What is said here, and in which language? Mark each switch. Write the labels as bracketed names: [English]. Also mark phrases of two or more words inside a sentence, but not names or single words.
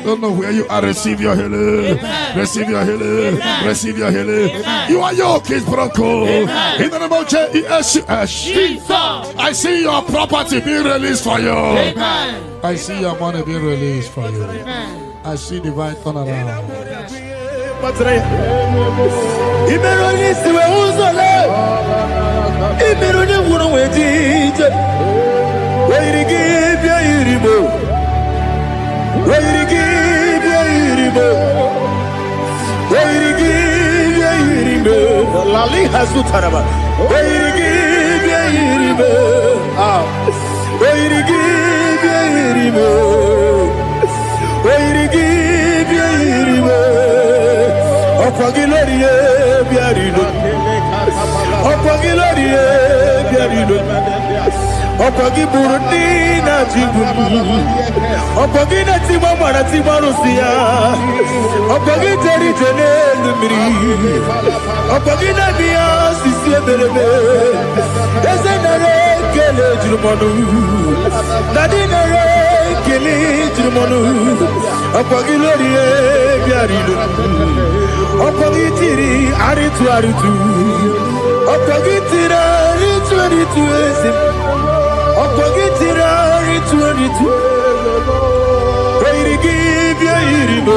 [English] Don't know where you are. Receive your healing. Amen. Receive your healing. Amen. Receive your healing. Amen. You are yoke is broken. Amen. In the name of Jesus. Jesus. I see your property being released for you. Amen. I see your money being released for you. Amen. I see divine turnaround. Imeroni siwe uzole. Imeroni wunu wejije. Weirigi bia iribo. Weirigi bia iribo. Weirigi bia iribo. Lali hasu taraba. Weirigi bia iribo. Weirigi bia iribo. Weirigi bia iribo. Opagiloriye biarino. Opagiloriye biarino. Opagi Burundi na Jibuti. Opagi na Timama na Timarusia. Opagi Jeri Jene Lumiri. Opagi na Nia Sisi Eberebe. Ezenare Kele Jirumonu. Nadinare Kele Jirumonu. Opagi Loriye biarino. Opagi Tiri Aritu Aritu. Opagi Tira Aritu Aritu Esim. Opagitira ritu. Weirigi bia iribo.